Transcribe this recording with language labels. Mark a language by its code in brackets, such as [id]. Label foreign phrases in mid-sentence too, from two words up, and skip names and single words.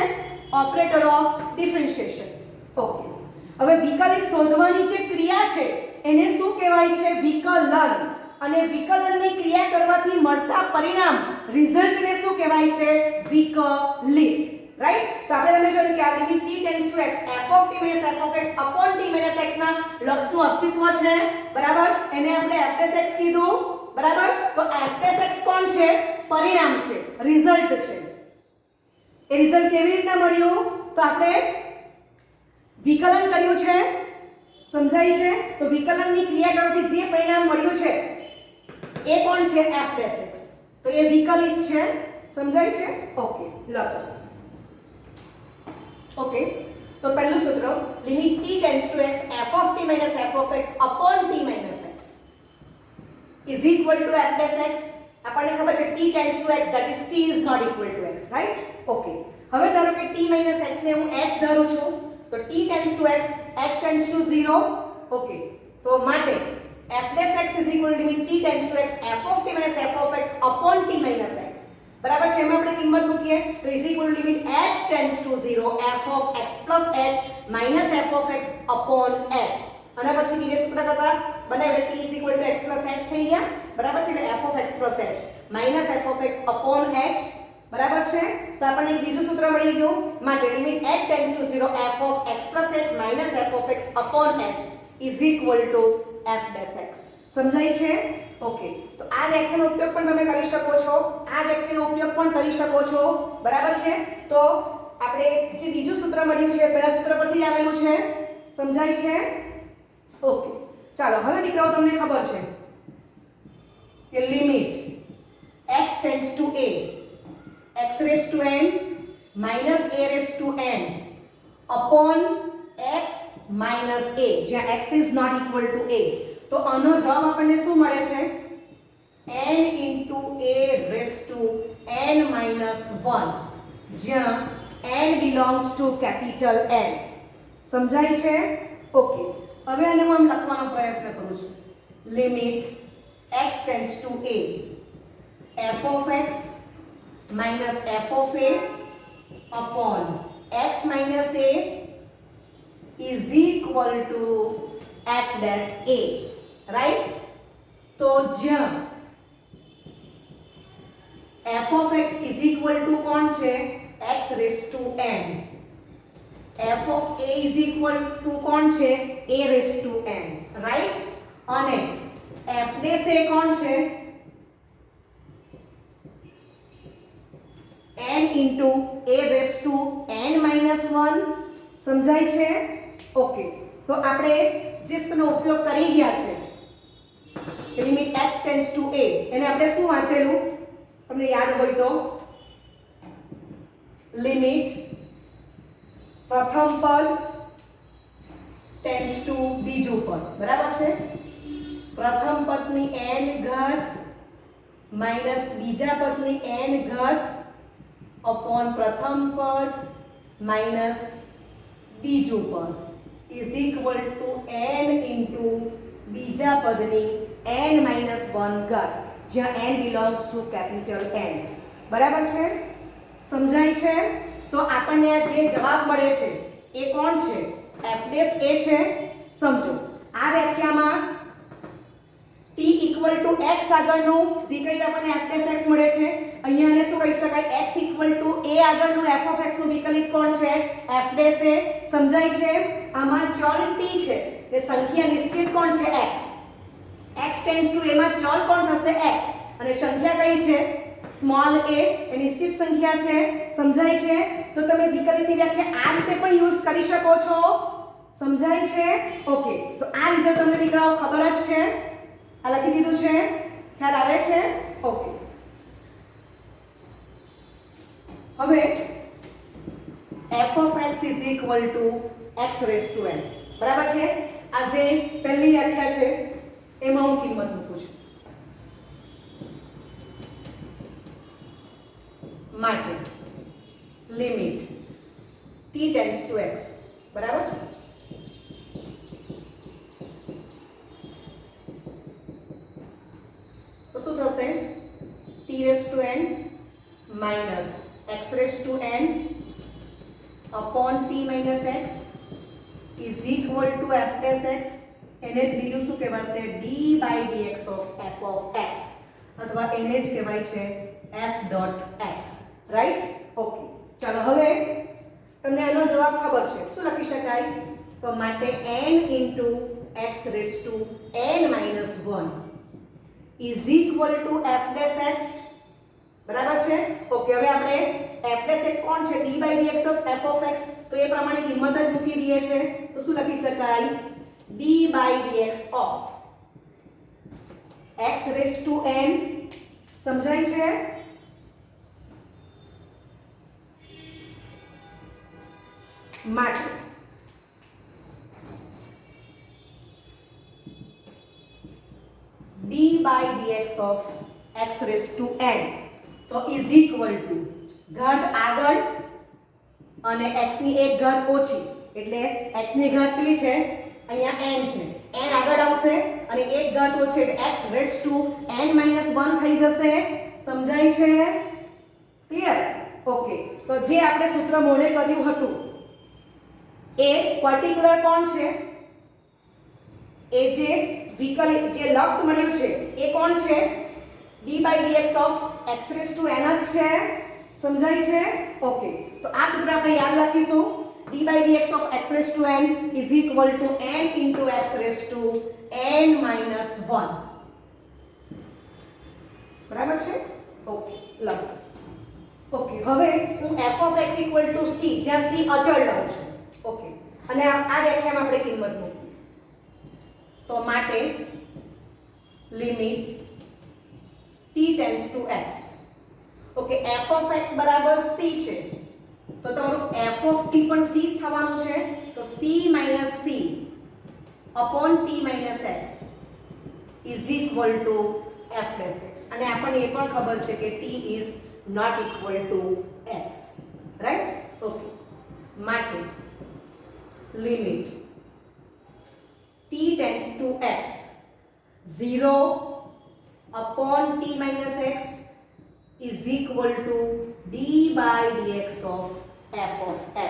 [en] operator of differentiation. okay. [gu] હવે વિકલિત શોધવાની જે ક્રિયા છે એને શું કહેવાય છે? વિકલન. અને વિકલનની ક્રિયા કરવાથી મળતા પરિણામ, રિઝલ્ટને શું કહેવાય છે? [en] વિકલિત, રાઈટ. [gu] તો આપણે તમને જોયું કે આ [en] લિમિટ t tends to x f of t minus f of x upon t minus x [gu] ના લક્ષનું અસ્તિત્વ છે, બરાબર. એને આપણે [en] f dash x [gu] કીધું, બરાબર. તો [en] f dash x [gu] કોણ છે? પરિણામ છે, રિઝલ્ટ છે. એ રિઝલ્ટ કેવી રીતના મળ્યું? તો આપણે વિકલન કર્યું છે, સમજાય છે? તો વિકલનની ક્રિયા કરવાથી જે પરિણામ મળ્યું છે એ કોણ છે? [en] f dash x. [gu] તો એ વિકલિત છે, સમજાય છે? [en] ઓકે, [gu] લખો. ઓકે, તો પહેલું સૂત્ર [en] limit t tends to x f of t minus f of x upon t minus x is equal to f dash x. [gu] આપણને ખબર છે [en] t tends to x that is t is not equal to x, right? [gu] ઓકે, હવે ધારો કે [en] t minus x [gu] ને હું h ધારું છું, તો [en] t tends to x h tends to 0. ઓકે, [gu] તો માટે [en] f dash x is equal to limit t tends to x f of t minus f of x upon t minus x. [gu] બરાબર છે? એમાં આપણે કિંમત મૂકીએ તો [en] is equal to limit h tends to 0 f of x plus h minus f of x upon h. [gu] આના પરથી એ સૂત્ર કરતા બનાવ્યું [en] t is equal to x plus h [gu] થઈ ગયા. બરાબર છે? [en] એટલે f of x plus h minus f of x upon h. [gu] બરાબર છે? તો આપણને એક બીજું સૂત્ર મળી ગયું. [en] માટે limit h tends to 0 f of x plus h minus f of x upon h is equal to f dash x. [gu] સમજાય છે? ઓકે, તો આ વ્યાખ્યાનો ઉપયોગ પણ તમે કરી શકો છો, આ વ્યાખ્યાનો ઉપયોગ પણ કરી શકો છો. બરાબર છે? તો આપણે જે બીજું સૂત્ર મળ્યું છે પહેલા સૂત્ર પરથી આવેલું છે, સમજાય છે? [en] ઓકે, [gu] ચાલો હવે દીકરાઓ તમને ખબર છે કે [en] limit x tends to a x raise to n minus a raise to n upon x minus a, જ્યાં x is not equal to a. [gu] તો આનો જવાબ આપણને શું મળે છે? [en] n into a raised to n minus 1, જ્યાં n belongs to capital N. [gu] સમજાય છે? ઓકે, હવે આને હું આમ લખવાનો પ્રયત્ન કરું છું. [en] લિમિટ x tends to a f of x minus f of a upon x minus a is equal to f dash a, right? [gu] તો જ્યાં [en] f of x is equal to [gu] કોણ છે? [en] x raised to n. f of a is equal to [gu] કોણ છે? [en] a raised to n, right? અને f dash a [gu] કોણ છે? [en] n into a raised to n minus 1. [gu] સમજાય છે? ઓકે, તો આપણે જે સૂત્રનો ઉપયોગ કરી ગયા છે [en] limit x tends to a, [gu] એને આપણે શું વાંચેલું તમને યાદ હોય તો? લિમિટ પ્રથમ પદ [en] tends to [gu] બીજું પદ. બરાબર છે? પ્રથમ પદની n ઘાત માઈનસ બીજા પદની n ઘાત અપોન પ્રથમ પદ માઈનસ બીજું પદ [en] is equal to n into [gu] બીજા પદની [en] n minus 1 [gu] ઘાત, જ્યાં [en] n belongs to capital N. [gu] બરાબર છે? સમજાય છે? તો આપણને આ જે જવાબ મળે છે એ કોણ છે? [en] f dash a [gu] છે. સમજો, આ વ્યાખ્યામાં [en] t equal to x [gu] આગળનું વિકલ્પ આપણને [en] f dash x [gu] મળે છે. અહીંયા આને શું કહી શકાય? [en] x equal to a [gu] આગળનું [en] f of x [gu] નું વિકલિત કોણ છે? [en] f dash a. [gu] સમજાય છે? આમાં ચલ t છે એ સંખ્યા નિશ્ચિત કોણ છે? x. [en] x tends to a [gu] માં ચલ કોણ થશે? x. અને સંખ્યા કઈ છે? સ્મોલ a, એ નિશ્ચિત સંખ્યા છે. સમજાય છે? તો તમે વિકલિતની વ્યાખ્યા આ રીતે પણ યુઝ કરી શકો છો. સમજાય છે? ઓકે, તો આ રિઝલ્ટ તમને દીકરાઓ ખબર જ છે, આ લખી દીધું છે, ખ્યાલ આવે છે? [en] ઓકે, હવે f of x is equal to x raised to n. [gu] બરાબર છે? આ જે પહેલી વ્યાખ્યા છે એમાં હું કિંમત મૂકું છું. [en] માટે લિમિટ t tends to x. બરાબર? [gu] તો શું થશે? [en] t raised to n minus x raised to n upon t minus x is equal to f dash x. [gu] એને જ બીજું શું કહેવાશે? [en] d by dx of f of x, અથવા [gu] એને જ કહેવાય છે [en] f dot x, રાઈટ? [gu] ઓકે, ચાલો હવે તમને આનો જવાબ ખબર છે. શું લખી શકાય? તો માટે [en] n into x raised to n minus 1 is equal to f dash x. [gu] બરાબર છે? ઓકે, હવે આપણે [en] f dash [gu] એક કોણ છે [en] d by dx of f of x, [gu] તો એ પ્રમાણે કિંમત જ મૂકી દઈએ છે. તો શું લખી શકાય? [en] d by dx of x raise to n. [gu] સમજાય છે? માટે [en] d by dx of x raised to n [gu] તો [en] is equal to [gu] ઘાત આગળ અને x ની એક ઘાત ઓછી, એટલે x ની ઘાત કેટલી છે? અહીંયા n છે, n આગળ આવશે અને એક ઘાત ઓછી એટલે [en] x raised to n minus 1 [gu] થઈ જશે. સમજાય છે? ક્લિયર? ઓકે, તો જે આપણે સૂત્ર મોડે કર્યું હતું એ પર્ટિક્યુલર કોણ છે? એ જે વિકલિત જે લક્ષ મળ્યું છે એ કોણ છે? [en] d by dx of x raised to n [gu] જ છે. સમજાય છે? ઓકે, તો આ સૂત્ર આપણે યાદ રાખીશું. [en] d by dx of x raised to n is equal to n into x raised to n minus 1. [gu] બરાબર છે? ઓકે, લખો. ઓકે, હવે હું [en] f of x equal to c, [gu] જ્યાં c અચળ લઉં છું. ઓકે, અને આ વ્યાખ્યામાં આપણે કિંમત મૂકીએ. તો માટે [en] limit t tends to x. [gu] ઓકે, [en] f of x [gu] બરાબર c છે, તો તમારું [en] f of t [gu] પણ c થવાનું છે. [en] તો c minus c upon t minus x is equal to f dash x. [gu] અને આપણને એ પણ ખબર છે કે [en] t is not equal to x, right? ઓકે, માટે લિમિટ t tends to x 0 upon t minus x is equal to d by dx of f of x.